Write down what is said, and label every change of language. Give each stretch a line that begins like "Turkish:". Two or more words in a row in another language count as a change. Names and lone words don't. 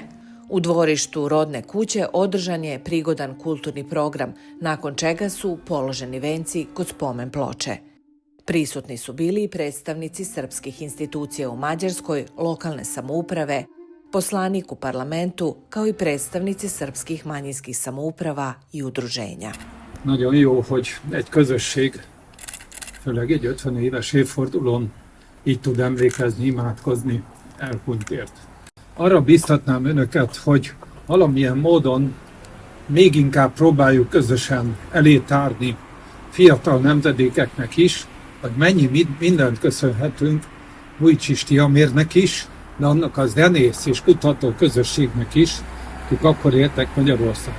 Serbian: U dvorištu rodne kuće održan je prigodan kulturni program, nakon čega su položeni venci kod spomen ploče. Prisutni su bili i predstavnici srpskih institucija u Mađarskoj, lokalne samouprave, poslanik u parlamentu, kao i predstavnici srpskih manjinskih samouprava i udruženja.
Hungarian: Nagyon jó, hogy egy közösség, főleg egy 50 éves évfordulón így tud emlékezni, imádkozni elhunytért. Arra biztatnám önöket, hogy valamilyen módon még inkább próbáljuk közösen elé tárni fiatal nemzedékeknek is, hogy mennyi mindent köszönhetünk Vujčić Tihomirnek is, de annak a zenész és kutató közösségnek is, akik akkor éltek Magyarországon.